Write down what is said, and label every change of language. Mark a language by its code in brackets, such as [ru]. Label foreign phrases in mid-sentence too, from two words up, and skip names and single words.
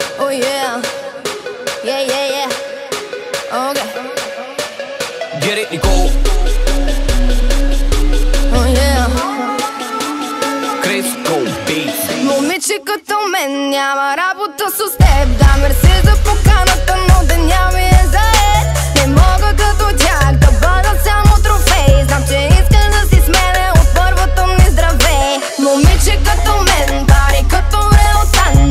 [en] yeah, yeah, yeah, yeah. Okay. Get it, Nicole. Oh yeah. Crisco Beats. [bg] Момиче като мен няма работа с теб. Да, мерси за поканата, но деня ми е заед. Не мога като тях да бъда само трофей. Знам, че искаш да си с мене от първото ми здравей. Момиче като мен, пари като Реотан.